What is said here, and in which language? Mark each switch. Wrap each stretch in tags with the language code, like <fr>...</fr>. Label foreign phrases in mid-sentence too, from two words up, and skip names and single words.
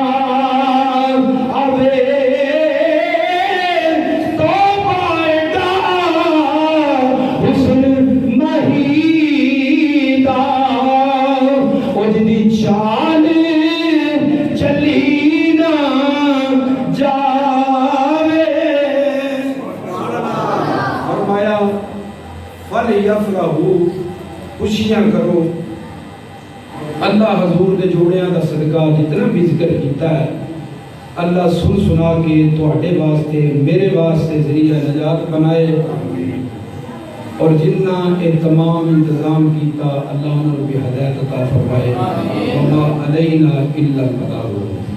<pa>ਆਵੇ ਤੋਬਾ ਦਾ ਹੁਸਨ ਮਹੀ ਦਾ, ਉਹ ਜਿਹਦੀ ਚਾਲ ਚੱਲੀ ਨਾ ਜਾਵੇ। ਫ਼ਰਮਾਇਆ ਫਲਯਫਰਹੂ, ਖ਼ੁਸ਼ੀਆਂ ਕਰੋ। ਅੱਲ੍ਹਾ ਹਜ਼ੂਰ ਦੇ ਜੋੜੀਆਂ ਦਾ ਸਦਕਾ ਜਿਤਨਾ ਭੀ ਜ਼ਿਕਰ ਕੀਤਾ ਹੈ, ਅੱਲ੍ਹਾ ਸੁਣ ਸੁਣਾ ਕੇ ਤੁਹਾਡੇ ਵਾਸਤੇ ਮੇਰੇ ਵਾਸਤੇ ਜ਼ਰੀਆ ਨਜਾਤ ਬਣਾਏ, ਔਰ ਜਿੰਨਾ ਯੇ ਤਮਾਮ ਇੰਤਜ਼ਾਮ ਕੀਆ ਅੱਲ੍ਹਾ ਉਨਹੇਂ ਭੀ ਹਦਾਇਤ ਅਤਾ ਫ਼ਰਮਾਏ।</pa> <ar>وما علينا إلا البلاغ.</ar>